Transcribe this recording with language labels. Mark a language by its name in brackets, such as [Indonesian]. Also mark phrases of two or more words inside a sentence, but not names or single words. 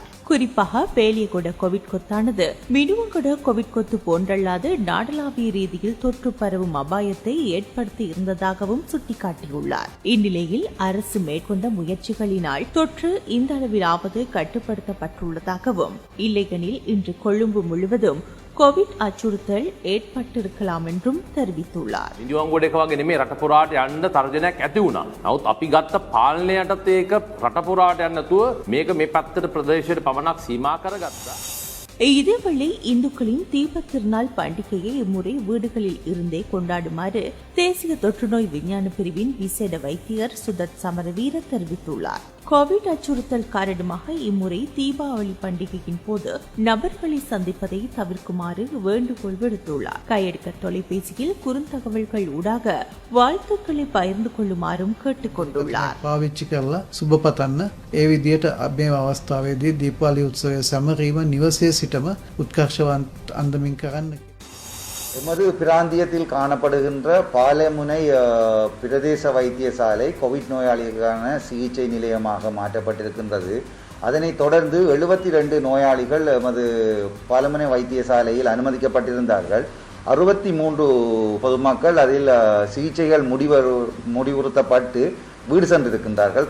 [Tamil] குறிப்பாக பேலியகொட கோவிட் கொத்தானது மினுவங்கொட கோவிட் கொத்து போன்றல்லாது நாடளாவிய ரீதியில் தொற்று பரவும் அபாயத்தை ஏற்படுத்தி இருந்ததாகவும் சுட்டிக்காட்டியுள்ளார். இந்நிலையில் அரசு மேற்கொண்ட முயற்சிகளினால் தொற்று இந்த அளவிலாவது கட்டுப்படுத்தப்பட்டுள்ளதாகவும், இல்லையெனில் இன்று கொழும்பு முழுவதும் கோவிட் அச்சுறுத்தல் ஏற்பட்டிருக்கலாம் என்றும் தெரிவித்துள்ளார். [Sinhala] මිනිවංගොඩ එක වගේ නෙමෙයි රට පුරාට යන්න තර්ජනයක් ඇති වුණා. නමුත් අපි ගත්ත පාලනයටත් ඒක රට පුරාට යන්න නැතුව මේක මේ පැත්තට ප්‍රදේශයට පමණක් සීමා කරගත්තා. [Tamil] இதேவேளை இந்துக்களின் தீபத் திருநாள் பண்டிகையை இம்முறை வீடுகளில் இருந்தே கொண்டாடுமாறு தேசிய தொற்றுநோய் விஞ்ஞான பிரிவின் விசேட வைத்தியர் சுதத் சமரவீர தெரிவித்துள்ளார். கோவிட் அச்சுறுத்தல் காரணமாக இம்முறை தீபாவளி பண்டிகையின் போது நபர்களை சந்திப்பதை தவிர்க்குமாறு வேண்டுகோள் விடுத்துள்ளார். கையெடுக்க தொலைபேசியில் குறுந்தகவல்கள் ஊடாக வாழ்த்துக்களை பகிர்ந்து கொள்ளுமாறும் கேட்டுக் கொண்டுள்ளார். [Sinhala] පාවිච්චි කරලා සුබ පතන්න ඒ විදියට මේ අවස්ථාවේදී දීපාවලි උත්සවය සැමරීම නිවසේ සිටම උත්කර්ෂවන්ත අන්දමින් කරන්න. [Tamil] எமது பிராந்தியத்தில் காணப்படுகின்ற பாலமுனை பிரதேச வைத்தியசாலை கோவிட் நோயாளிகளுக்கான சிகிச்சை நிலையமாக மாற்றப்பட்டிருக்கின்றது. அதனைத் தொடர்ந்து 72 நோயாளிகள் எமது பாலமுனை வைத்தியசாலையில் அனுமதிக்கப்பட்டிருந்தார்கள். 63 பொதுமக்கள் அதில் சிகிச்சைகள் முடிவுறுத்தப்பட்டு வீடு சென்றிருக்கின்றார்கள்.